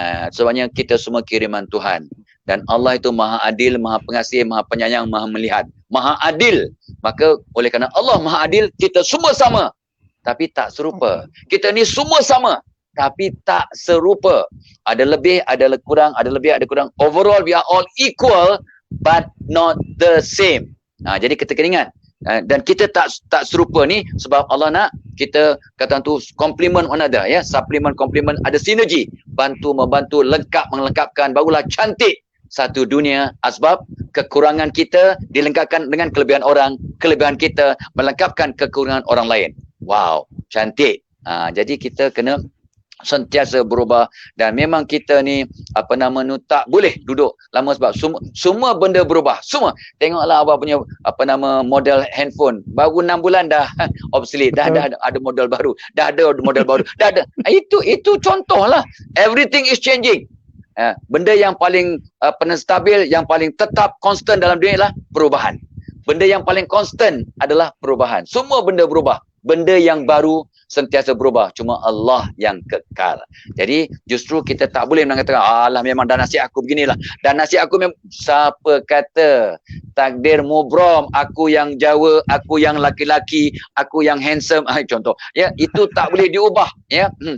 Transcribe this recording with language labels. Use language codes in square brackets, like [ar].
[ms] Sebabnya kita semua kiriman Tuhan. Dan Allah itu maha adil, maha pengasih, maha penyayang, maha melihat. Maha adil. Maka oleh kerana Allah maha adil, kita semua sama. Tapi tak serupa. Kita ni semua sama. Tapi tak serupa. Ada lebih, ada kurang, ada lebih, ada kurang. [en] Overall, we are all equal, but not the same. [ms] Jadi kita kena ingat. Dan kita tak serupa ni sebab Allah nak kita kata tu [en] complement one another [ms] ya, supplement, complement, ada sinergi, bantu membantu, lengkap melengkapkan, barulah cantik. satu dunia. Sebab kekurangan kita dilengkapkan dengan kelebihan orang, kelebihan kita melengkapkan kekurangan orang lain. Wow, cantik. Jadi kita kena sentiasa berubah, dan memang kita ni tak boleh duduk lama sebab semua benda berubah. Semua. Tengoklah abang punya model handphone baru 6 bulan dah obsolete, dah ada model baru, dah ada model baru, dah ada. Itu contohlah. [en] Everything is changing. [ms] Benda yang paling stabil, yang paling tetap konstan dalam dunia ialah perubahan. Benda yang paling konstan adalah perubahan. Semua benda berubah. Benda yang baru sentiasa berubah, cuma Allah yang kekal. Jadi justru kita tak boleh mengatakan alah memang dah nasib aku beginilah, dan nasib aku memang, siapa kata takdir mubram, aku yang Jawa, aku yang laki-laki, aku yang handsome, contoh ya, itu tak boleh diubah ya.